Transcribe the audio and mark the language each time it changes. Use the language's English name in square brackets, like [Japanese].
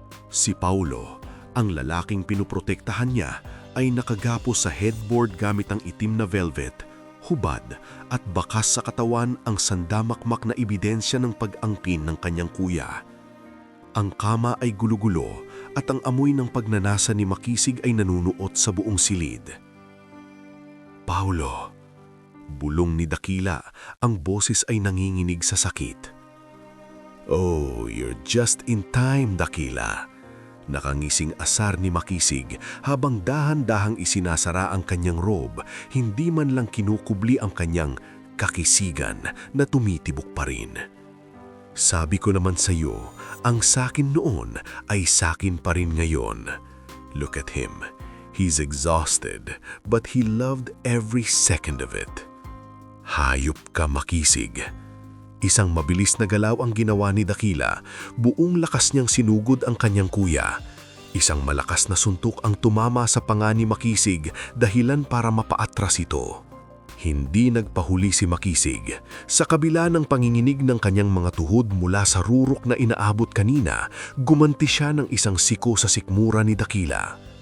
[Filipino] Si Paulo, ang lalaking pinoprotektahan niya, ay nakagapos sa headboard gamit ang itim na velvet, hubad at bakas sa katawan ang sandamakmak na ebidensya ng pag-angkin ng kanyang kuya. Ang kama ay gulo-gulo at ang amoy ng pagnanasa ni Makisig ay nanunuot sa buong silid. "Paulo," bulong ni Dakila, ang boses ay nanginginig sa sakit. [English] "Oh, you're just in time, Dakila." [Filipino] Nakangising asar ni Makisig habang dahan-dahang isinasara ang kanyang robe, hindi man lang kinukubli ang kanyang kakisigan na tumitibok pa rin. "Sabi ko naman sa iyo, ang sakin noon ay sakin pa rin ngayon. [English] Look at him. He's exhausted, but he loved every second of it." [Filipino] "Hayop ka, Makisig." Isang mabilis na galaw ang ginawa ni Dakila, buong lakas niyang sinugod ang kanyang kuya. Isang malakas na suntok ang tumama sa panga ni Makisig, dahilan para mapaatras ito. Hindi nagpahuli si Makisig. Sa kabila ng panginginig ng kanyang mga tuhod mula sa rurok na inaabot kanina, gumanti siya ng isang siko sa sikmura ni Dakila.